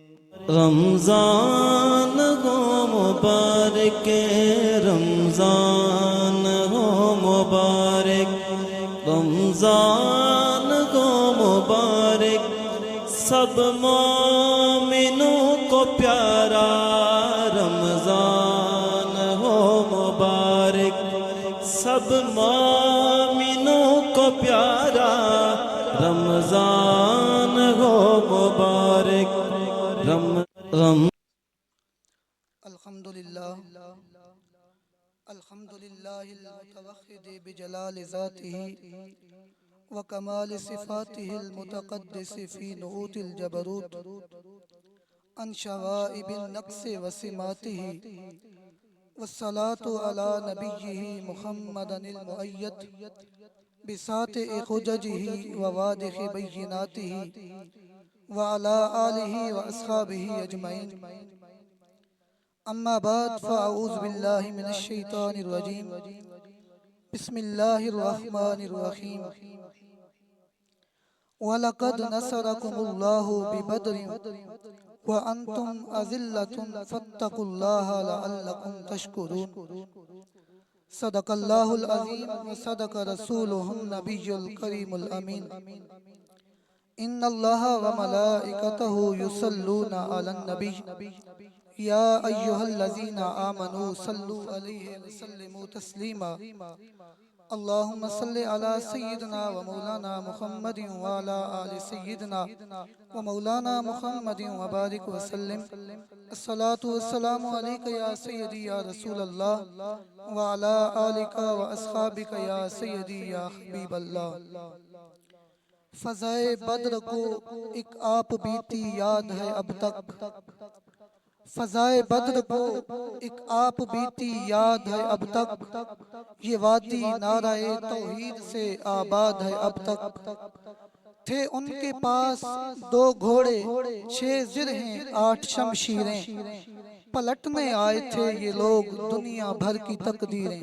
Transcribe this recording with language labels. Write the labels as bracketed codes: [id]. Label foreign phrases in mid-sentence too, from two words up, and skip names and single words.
[ur] رمضان ہو مبارک، رمضان ہو مبارک، رمضان ہو مبارک، سب مومنوں کو پیارا رمضان ہو مبارک، سب مومنوں کو پیارا رمضان ہو مبارک. [ar] الحمد لله الحمد لله المتوحد بجلال ذاته وكمال صفاته المتقدس في نعوت الجبروت عن شوائب النقص وسماته والصلاة على نبيه محمد المؤيد بساطع حججه وواضح بيناته وعلى آله وأصحابه أجمعين. أما بعد فأعوذ بالله من الشيطان الرجيم. بسم الله الرحمن الرحيم. ولقد نصركم الله ببدر وأنتم أذلة فاتقوا الله لعلكم تشكرون. صدق الله العظيم وصدق رسوله النبي الكريم الأمين. إن الله وملائكته يصلون على النبي يا أيها الذين آمنوا صلوا عليه وسلموا تسليما. اللهم صل على سيدنا ومولانا محمد وعلى آل سيدنا ومولانا محمد وبارك وسلم. الصلاة والسلام عليك يا سيدي يا رسول الله وعلى آلك وأصحابك يا سيدي يا حبيب الله. [ur] فضائے بدر کو ایک آپ بیتی یاد ہے اب تک، فضائے بدر کو ایک آپ بیتی یاد ہے اب تک، یہ وادی نعرۂ توحید سے آباد ہے اب تک. تھے ان کے پاس 2 گھوڑے 6 زرہیں 8 شمشیریں، پلٹنے آئے تھے یہ لوگ دنیا بھر کی تقدیریں.